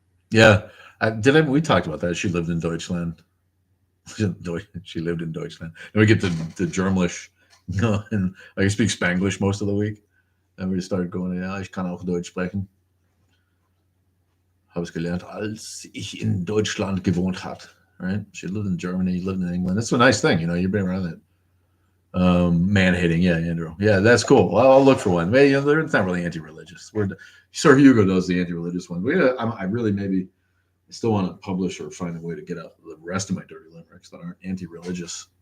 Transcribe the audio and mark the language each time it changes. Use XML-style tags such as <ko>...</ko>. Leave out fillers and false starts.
<en>Yeah. We talked about that. She lived in Deutschland. She lived in Deutschland. And we get the Germlish, and I speak Spanglish most of the week. And we started going,</en> <de>ja, ich kann auch Deutsch sprechen. Habe es gelernt, als ich in Deutschland gewohnt hat.</de> <en>Right? She lived in Germany, lived in England. That's a nice thing, you've been around that. Man hating, yeah, Andrew. Yeah, that's cool. Well, I'll look for one. Maybe it's not really anti-religious. Sir Hugo does the anti-religious one. I really maybe still want to publish or find a way to get out the rest of my dirty limericks that aren't anti-religious.</en>